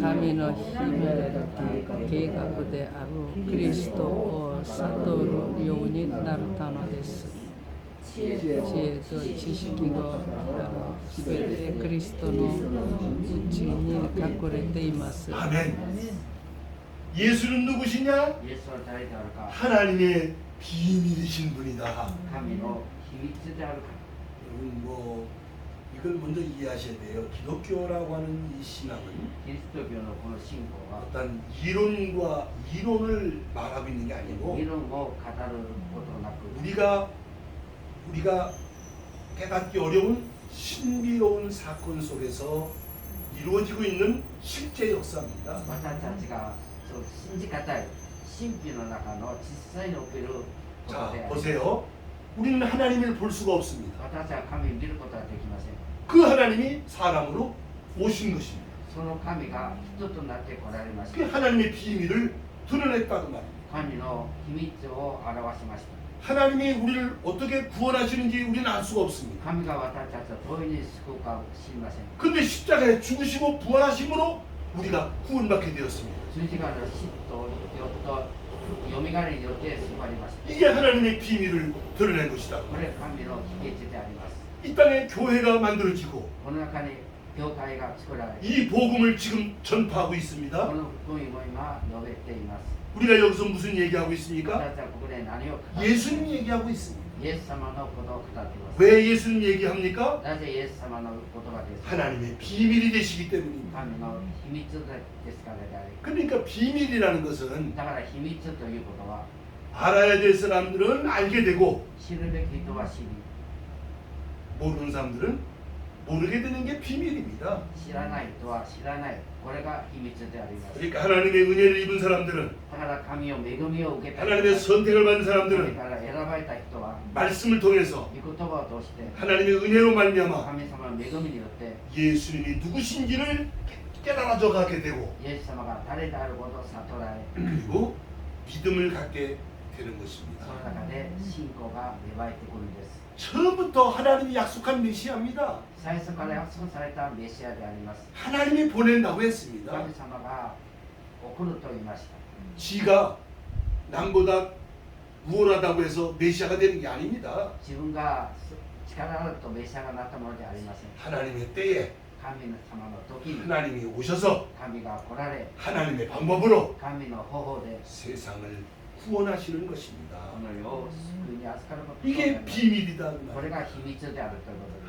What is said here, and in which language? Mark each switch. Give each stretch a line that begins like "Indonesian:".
Japanese: 神の秘めた計画であるクリストを悟るようになったのです。知恵と知識がすべてクリストのうちに隠れています。
Korean: 아멘. 예수는 누구시냐?
Japanese: イエスは誰であるか
Korean: 하나님의 비밀이신 분이다.
Japanese: 神の秘密であるか
Korean: 여러분 뭐 이걸 먼저 이해하셔야 돼요. 기독교라고 하는 이 신앙은
Japanese: キリスト教のこの信仰は
Korean: 어떤 이론을 말하고 있는 게 아니고
Japanese: 議論を語ることなく
Korean: 우리가 깨닫기 어려운 신비로운 사건 속에서 이루어지고 있는 실제 역사입니다.
Japanese: 私たちがそう信じがたい神秘の中の実際に起きること
Korean: 자
Japanese: である
Korean: 보세요. 우리는 하나님을 볼 수가 없습니다.
Japanese: 私は神を見ることはできません
Korean: 그 하나님이 사람으로 오신 것입니다.
Japanese: その神が人となって来られまし
Korean: 그
Japanese: た
Korean: 하나님의 비밀을 드러냈다고 말입니다.
Japanese: 神の秘密を表しました
Korean: 하나님이 우리를 어떻게 구원하시는지 우리는 알 수가 없습니다.
Japanese: 神が私たちをどういうふうに救うか知りません
Korean: 근데 십자가에 죽으시고 부활하심으로 우리가 구원받게 되었습니다.
Japanese: 十字架の死とよとよみがえりによって救われました
Korean: 이게 하나님의 비밀을 드러낸 것이다.
Japanese: これ神の秘訣であります
Korean: 이 땅에 교회가 만들어지고
Japanese: この中に教会が作られ
Korean: 이 복음을 지금 전파하고
Japanese: こ
Korean: 있습니다.
Japanese: の福音も今述べています
Korean: 우리가 여기서 무슨 얘기하고 있습니까?
Japanese: 私たちはここで何を語って
Korean: 예수님 얘기하고 있습니다.
Japanese: イエス様のことを語っています
Korean: 왜 예수님 얘기합니까?
Japanese: なぜイエス様の言葉ですか
Korean: 하나님의 비밀이 되시기 때문입니다.
Japanese: 神の秘密ですからであり
Korean: 그러니까 비밀이라는 것은
Japanese: だから秘密ということは
Korean: 알아야 될 사람들은 알게 되고
Japanese: 知るべき人は知り
Korean: 모르는 사람들은 모르게 되는 게 비밀입니다.
Japanese: 知らない人は知らないこれが秘密であります
Korean: 그러니까 하나님의 은혜를 입은 사람들은
Japanese: だから神を恵みを受けた
Korean: 하나님의 선택을 받은
Japanese: それ
Korean: 사람들은
Japanese: から選ばれた人は
Korean: 말씀을 통해서
Japanese: 御言葉を通して
Korean: 하나님의 은혜로 말미암아
Japanese: 神様の恵みによって
Korean: 예수님이 누구신지를 깨달아져 가게 되고
Japanese: イエス様が誰であることを悟られ
Korean: 그리고 믿음을 갖게 되는
Japanese: そ
Korean: 것입니다.
Japanese: の中で信仰が芽生えてくるんです
Korean: 처음부터 하나님이 약속한 메시아입니다.
Japanese: 最初から約束されたメシアであります
Korean: 하나님이 보낸다고 했습니다.
Japanese: 神様が送ると言いました
Korean: 지가 남보다 우월하다고 해서 메시아가 되는 게 아닙니다.
Japanese: 自分が力あるとメシアがなったものではありません
Korean: 하나님의 때에
Japanese: 神様の時に
Korean: 하나님이 오셔서
Japanese: 神が来られ
Korean: 하나님의 방법으로
Japanese: 神の方法で
Korean: 세상을 구원하시는 것입니다.
Japanese: この世を救いに預かることとなり
Korean: 이게
Japanese: ます
Korean: 비밀이다. 그
Japanese: これ
Korean: 말이에요.
Japanese: が秘密であるということです